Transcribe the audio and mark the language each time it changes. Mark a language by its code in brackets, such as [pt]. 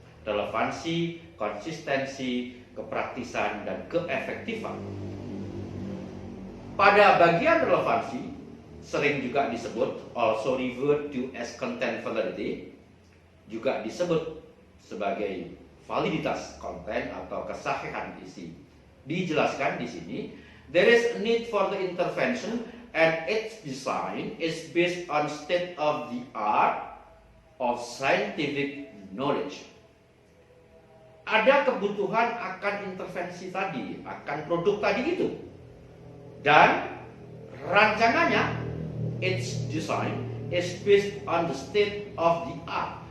[id] Relevansi, konsistensi, kepraktisan, dan keefektifan. Pada bagian relevansi, sering juga disebut, [en] also referred to as content validity, [id] juga disebut sebagai validitas konten atau kesahihan isi. Dijelaskan di sini, [en] there is a need for the intervention and its design is based on state of the art of scientific knowledge. [id] Ada kebutuhan akan intervensi tadi, akan produk tadi itu. Dan rancangannya, [en] its design is based on the state of the art.